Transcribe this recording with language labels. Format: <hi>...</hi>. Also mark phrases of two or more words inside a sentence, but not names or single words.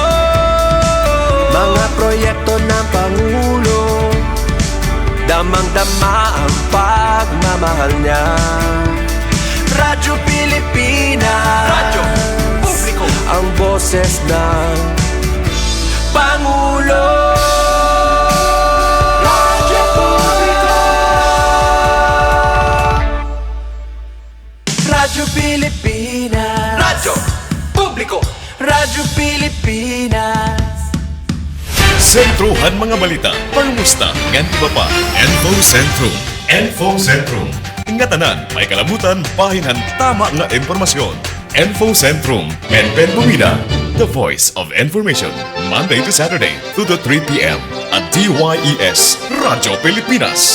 <tl>Mga proyekto ng Pangulo, damang-dama ang pagmamahal niya. Radyo Pilipinas, Radyo Publiko. ang boses ng Pangulo. Radyo Publiko. Radyo Pilipinas, Radyo Publiko. Radyo Pilipinas.</tl> <war>Sentrohan mga balita, pangumusta, ngan iba pa. Info Sentrum. Info Sentrum. Nga tanan, may kalabutan, bahinan, tama nga impormasyon. Info Sentrum. Pen Bumida.</war> <en>The voice of information. Monday to Saturday, 2 to 3 p.m. at DYES, Radyo Pilipinas.</en>